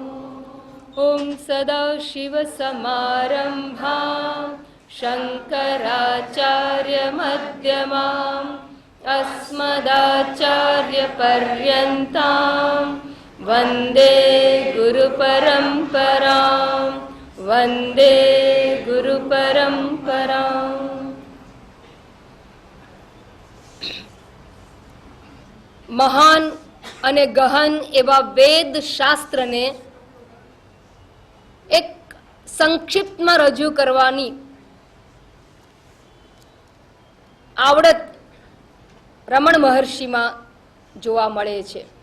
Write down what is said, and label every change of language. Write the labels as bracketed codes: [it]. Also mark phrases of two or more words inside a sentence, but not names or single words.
[sa] ओम सदाशिवसमारम्भां शङ्कराचार्यमध्यमाम् अस्मदाचार्यपर्यन्तां वन्दे गुरुपरम्परां वन्दे गुरुपरम्परां। [gu] महान અને ગહન એવા વેદ શાસ્ત્રને એક સંક્ષિપ્તમાં રજૂ કરવાની આવડત રમણ મહર્ષિમાં જોવા મળે છે.